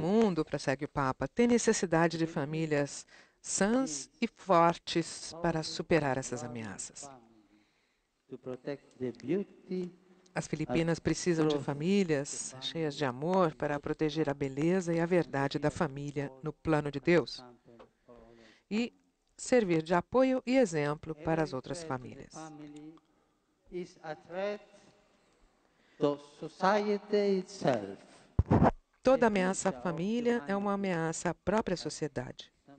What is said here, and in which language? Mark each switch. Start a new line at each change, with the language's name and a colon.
Portuguese: mundo, prossegue o Papa, tem necessidade de famílias sãs e fortes para superar essas ameaças.
English: To protect the beauty
Portuguese: As Filipinas precisam de famílias cheias de amor para proteger a beleza e a verdade da família no plano de Deus e servir de apoio e exemplo para as outras famílias.
English: family is a threat to society itself.
Portuguese: Toda ameaça à família é uma ameaça à própria sociedade.